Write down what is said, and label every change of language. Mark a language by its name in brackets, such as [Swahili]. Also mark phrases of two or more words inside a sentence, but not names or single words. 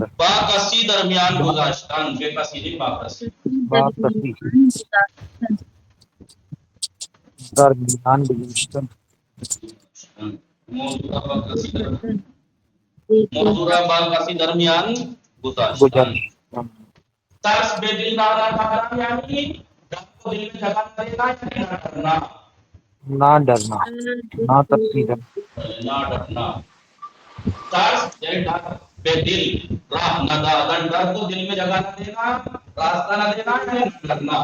[Persian] با کسی درمیان گذاشتن، به کسی نہیں با کسی. با کسی درمیان گذاشتن، موضوع را با کسی درمیان، موضوع را با کسی درمیان گذاشتن. گزشتن، ترس بے دل [Urdu] نہ کرنا یعنی ڈر کو دل میں جگہ نہ دینا یعنی نہ ڈرنا، نہ ڈرنا، [Persian] نہ ترسیدن، [Urdu] نہ ڈرنا. ترس یعنی ڈر، [Persian] بے دل، راہ نہ دادن [Urdu] ڈر کو دل میں جگہ نہ دینا، راستہ نہ دینا یعنی نہ ڈرنا.